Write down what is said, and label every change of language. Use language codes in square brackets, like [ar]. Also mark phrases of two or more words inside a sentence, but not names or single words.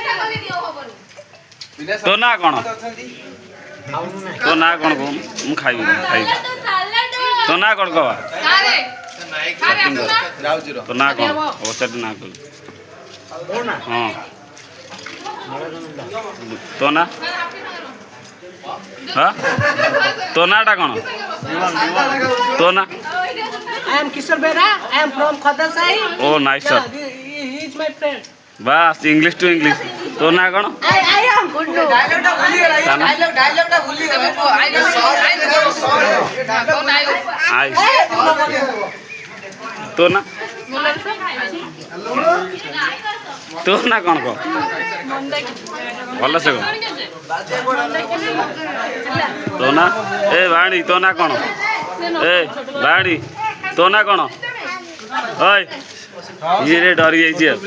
[or] ତୋ ନାଁ କ'ଣ ତୋ ନାଁ କ'ଣ କହୁନୁ ମୁଁ ଖାଇବି ତୋ ନାଁ କ'ଣ କହ ତୋ ନାଁ କ'ଣ ପଚାରି ନାଁ କହିବୁ ହଁ ତୋ ନାଁ ହଁ ତୋ ନାଁଟା କ'ଣ ତୋ ନାଁ [en] I am Kishore Bera. I am from Khadasai. Oh nice sir He is my friend. [or] ବାସ୍ [en] English to English [or] ତୋ ନାଁ କ'ଣ [en] I am Gundu. [or] ଆଇସ୍ ତୋ ନାଁ ତୋ ନାଁ କ'ଣ କହ ଭଲ ସେ କହ ତୋ ନାଁ ଏ ବାଣୀ ତୋ ନାଁ କ'ଣ ଏ ବାଣୀ ତୋ ନାଁ କ'ଣ ଓଏ ଇଏ ଡରି ଯାଇଛି ଆଉ